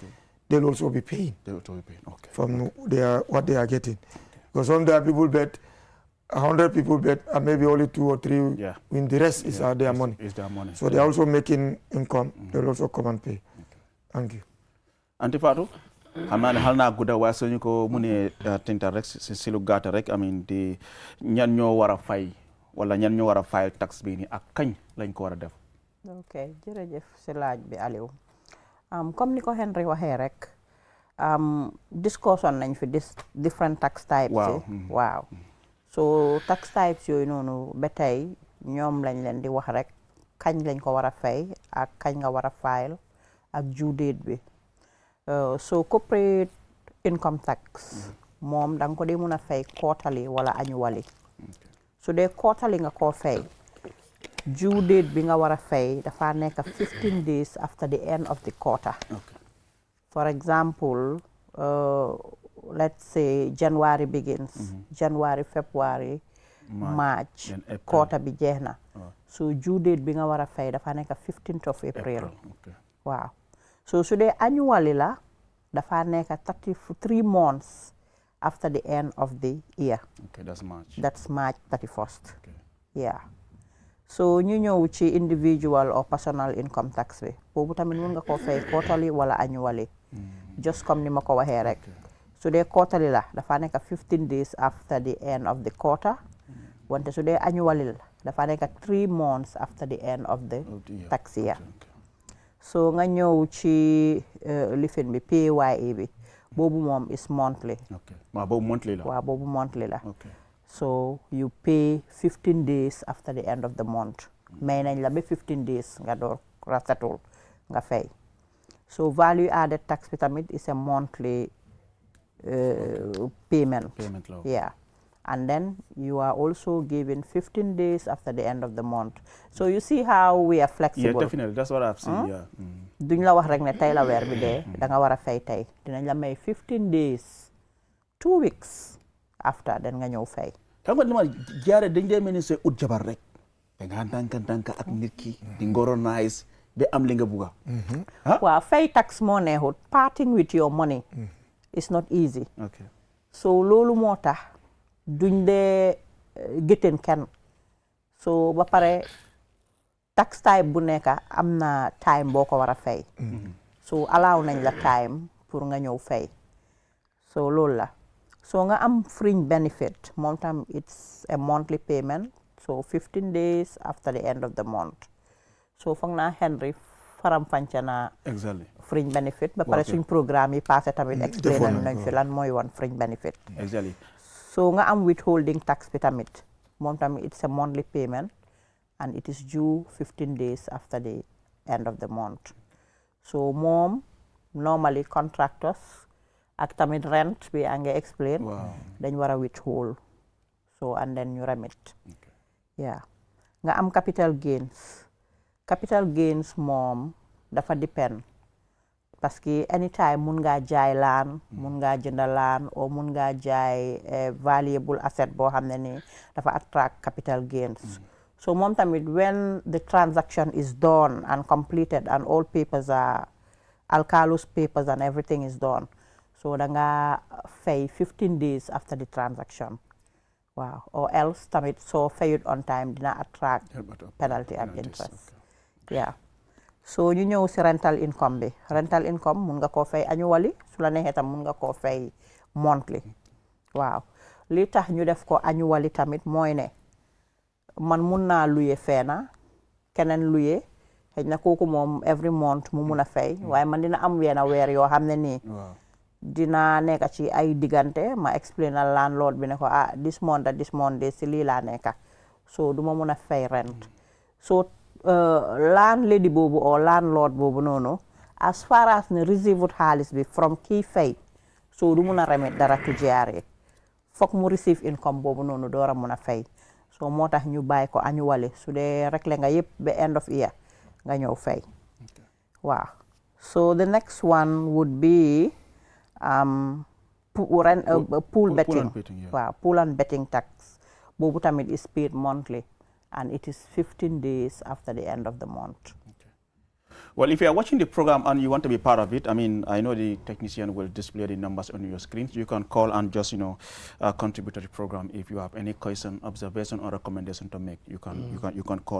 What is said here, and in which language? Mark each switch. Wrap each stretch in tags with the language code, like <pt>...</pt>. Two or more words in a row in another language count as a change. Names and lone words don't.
<en>They'll also be paying. They will be paying. Okay. From what they are getting. Because some there people bet, 100 people bet, and maybe only 2 or 3 win. The rest is their money. Is their money. So they are also making income. They'll also come and pay. Thank you.</en> <wo>Anti Fatou, xam naa ne xal naa gudda waaye suñu ko mënee tinta rek si lu gàtta rek di ñan ñoo war a fay wala ñan ñoo war a fayal tax bi ni ak kañ lañ ko war a def. ok jërëjëf si laaj bi Aliou comme ni ko Henry waxee rek discussion nañ fi</wo> <en>different tax types.</en> <wo>waaw so</wo> <en>tax types</en> <wo>yooyu noonu ba tey ñoom lañ leen di wax rek kañ lañ ko war a fay ak kañ nga war a file ak due date bi. So</wo> <en>corporate income tax</en> <wo>moom da nga ko dee mun a fay quarterly wala annually. So dee quarterly nga koo fay</wo> <en>due date</en> <wo>bi nga war a fay dafa nekk</wo> <en>15 days after the end of the quarter. For example, let's say January begins.</en> <wo>January, February, March quarter bi jeex na. So</wo> <en>due date</en> <wo>bi nga war a fay dafa nekk</wo> <en>15th of April.</en> <wo>Waaw. So dee annually la dafa nekk</wo> <en>33 months after the end of the year. Okay, that's March. That's March 31st. Okay. Yeah.</en> <wo>So ñu ñëw ci</wo> <en>individual or personal income tax</en> <wo>bi boobu tamit mun nga koo fay quarterly wala annually. Just comme ni ma ko waxee rek. Su dee</wo> <en>quarterly</en> <wo>la dafa nekk</wo> <en>15 days after the end of the quarter.</en> <wo>Wante su dee</wo> <en>annually</en> <wo>la dafa nekk</wo> <en>3 months after the end of the tax year.</en> <wo>So nga ñëw ci lifin bi PAYE bi boobu moom</wo> <en>is monthly.</en> <wo>Okay. Waaw boobu monthly la. Waaw boobu monthly la.</wo> <en>Okay. So you pay 15 days after the end of the month.</en> <wo>May nañ la ba</wo> <en>15 days</en> <wo>nga door rasatul nga fay.</wo> <en>So value added tax</en> <wo>bi tamit</wo> <en>is a monthly payment.</en> <wo>Payment law.</wo> <en>Yeah. And then you are also given 15 days after the end of the month. So you see how we are flexible. Yeah, definitely. That's what I've seen. Yeah.</en> <wo>Duñ la wax rek ne tey la weer bi dee da nga war a fay tey dinañ la may</wo> <en>15 days 2 weeks after then</en> <wo>nga ñëw fay. Xam nga li ma jaare dañ dee mel ni say ut jabar rek da nga tànka ak nit ki di ngoronize ba am li nga bugga. Waaw fay tax moo neexut.</wo> <en>Parting with your money is not easy. Okay.</en> <wo>So loolu moo tax duñ dee gétteen kenn. So ba pare tax type bu nekk am na time boo ko war a fay. So allow nañ la time pour nga ñëw fay.</wo> <en>So</en> <wo>loolu la.</wo> <en>So</en> <wo>nga am</wo> <en>fringe benefit</en> <wo>moom tam</wo> <en>it's a monthly payment. So 15 days after the end of the month.</en> <wo>So foog naa Henry faram fànce na</wo> <en>Exactly. fringe benefit</en> <wo>ba pare suñ programme yi passé tamit explain nañ fi lan mooy woon fringe benefit.</wo> <en>Exactly. So nga am withholding tax bi tamit</en> <wo>moom tamit</wo> <en>it's a monthly payment and it is due 15 days after the end of the month.</en> <wo>So moom normally contractors ak tamit rent bi a nga explain dañ war a withhold</wo> <en>so and then</en> <wo>ñu remit. Yeah. Nga am</wo> <en>capital gains. Capital gains</en> <wo>moom dafa depend parce que anytime mun ngaa jaay laan mun ngaa jënd laan o mun ngaa jaay</wo> <en>valuable asset</en> <wo>boo xam ne ni dafa</wo> <en>attract capital gains. So</en> <wo>moom tamit</wo> <en>when the transaction is done and completed and all papers are alkalus papers and everything is done</en> <wo>so da nga fay</wo> <en>15 days after the transaction. Wow. Or else tamit so fayut on time dina attract penalty and interest.</en> <wo>Yeah. So ñu ñëw si</wo> <en>rental income</en> <wo>bi.</wo> <en>Rental income</en> <wo>mun nga koo fay annually su la neexee tam mun nga koo fay monthly. Waaw. Li tax ñu def ko annually tamit mooy ne man mun naa luye feena keneen luye xëy na kooku moom</wo> <en>every month</en> <wo>mu mun a fay waaye man dina am weena weer yoo xam ne nii dina nekk ci ay diggante ma explain na landlord bi ne ko</wo> <en>this month</en> <wo>de si lii laa nekka so duma mun a fay rent so landlady boobu or landlord boobu noonu</wo> <en>as far as</en> <wo>ne receive xaalis bi from kii fay so du mun a remit dara to GRA foog mu receive income boobu noonu door a mun a fay so moo tax ñu bàyyi ko annually su dee réglé nga yëpp ba</wo> <en>end of year</en> <wo>nga ñëw fay waaw so</wo> <en>the next one would be pool betting waaw pool and betting tax</en> <wo>boobu tamit</wo> <en>is paid monthly and it is 15 days after the end of the month. Well, if you are watching the program and you want to be part of it, I mean, I know the technician will display the numbers on your screen. You can call and just, contribute to the program. If you have any question, observation, or recommendation to make, you can call.</en>